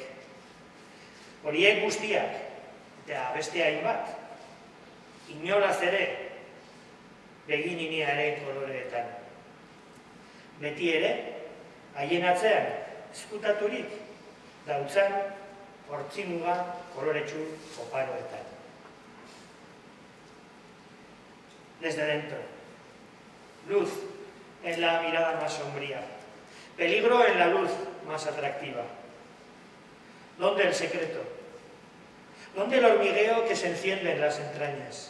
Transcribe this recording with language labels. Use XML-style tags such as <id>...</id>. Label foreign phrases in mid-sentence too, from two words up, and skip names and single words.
<eu>Horiek guztiak, eta beste hainbat, inolaz ere begininiaren koloreetan. Beti ere, haien atzean ezkutaturik dautzan hortzimuga koloretsu oparoetan.</eu> <es>Desde dentro. Luz en la mirada más sombría. Peligro en la luz más atractiva. ¿Dónde el secreto? ¿Dónde el hormigueo que se enciende en las entrañas?</es>